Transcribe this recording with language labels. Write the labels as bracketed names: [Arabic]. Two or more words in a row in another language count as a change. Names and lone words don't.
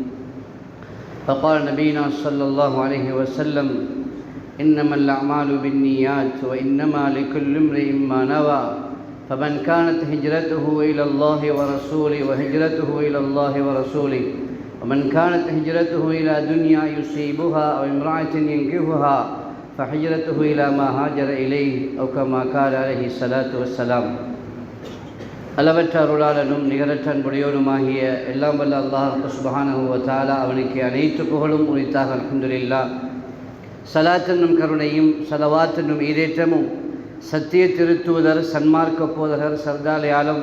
[Arabic] فقال نبينا صلى الله عليه وسلم إنما الأعمال بالنيات وإنما لكل امرئ ما نوى فمن كانت هجرته إلى الله ورسوله وهجرته إلى الله ورسوله ومن كانت هجرته إلى دنيا يصيبها أو امرأة ينكحها فهجرته إلى ما هاجر إليه أو كما قال عليه الصلاة والسلام. [Tamil] அளவற்ற அருளாளனும் நிகரற்ற அன்புடையோனுமாகிய எல்லாம் வல்ல அல்லாஹ் [Arabic] سبحانه وتعالى [Tamil] அவனுக்கு அனைத்து புகழும் உரித்தாக அல்ஹம்துலில்லாஹ். ஸலாத் என்னும் கருணையும் ஸலவாத் என்னும் ஈடேற்றமும் சத்திய திருத்தூதர் சன்மார்க்க போதகர் சர்தார் ஆலம்